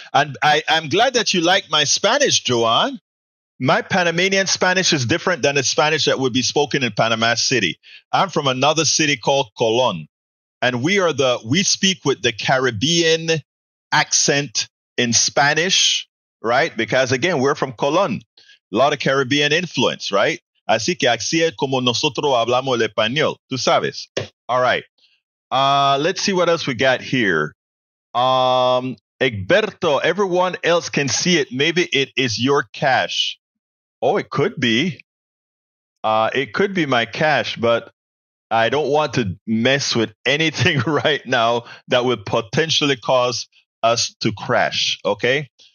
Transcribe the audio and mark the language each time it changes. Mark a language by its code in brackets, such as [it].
[en] And I'm glad that you like my Spanish, Joanne. My Panamanian Spanish is different than the Spanish that would be spoken in Panama City. I'm from another city called Colón, and we speak with the Caribbean accent in Spanish, right? Because again, we're from Colón, a lot of Caribbean influence, right? [es] Así que así es como nosotros hablamos el español, tú sabes. [en] All right. Let's see what else we got here. Egberto, everyone else can see it. Maybe it is your cash. Oh, it could be. It could be my cash, but I don't want to mess with anything right now that would potentially cause us to crash. Okay.